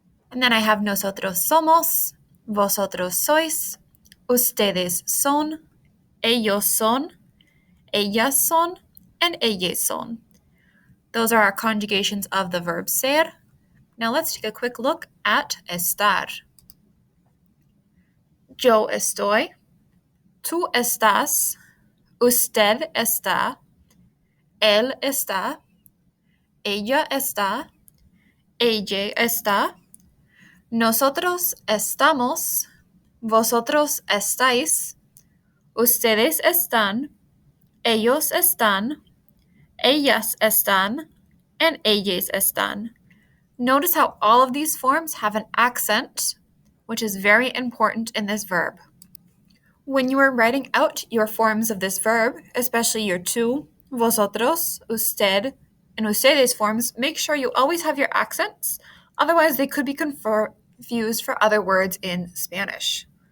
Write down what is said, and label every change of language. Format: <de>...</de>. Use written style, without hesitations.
<en>And then I have</en> <es>nosotros somos, vosotros sois, ustedes son, ellos son, ellas son, and ellas son.</es> <en>Those are our conjugations of the verb ser. Now let's take a quick look at estar.</en> <es>Yo estoy, tú estás, usted está, él está, ella está, ella está, nosotros estamos, vosotros estáis, ustedes están, ellos están, ellas están, and ellas están.</es> <en>Notice how all of these forms have an accent, which is very important in this verb. When you are writing out your forms of this verb, especially your tú, vosotros, usted, and ustedes forms, make sure you always have your accents, otherwise they could be confused for other words in Spanish.</en>